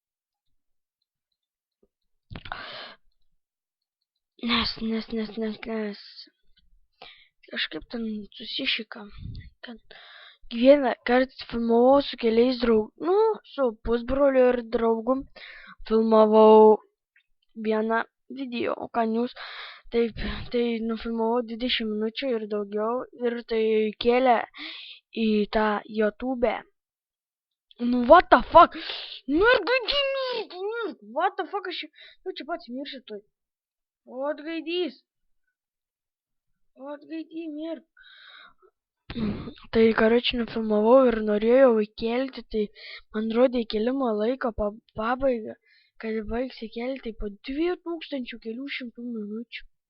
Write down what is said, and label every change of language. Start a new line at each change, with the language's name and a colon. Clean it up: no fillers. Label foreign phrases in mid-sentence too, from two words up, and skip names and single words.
Lithuanian: Nes kažkaip ten susišika, kad vieną kartą filmavau su keliais su pusbroliu ir draugu, filmavau vieną video, kanius, tai nufilmavau 20 minučių ir daugiau, ir tai kėlė į tą YouTube.
English: What the fuck? What the fuck,
Lithuanian: aš čia pats miršiu tuoj. What gaidys, mirk. Tai karoči nufilmavau ir norėjau įkelti, tai man rodė įkelimo laiko pabaigą, kad baigs įkelti po 2100 minučių.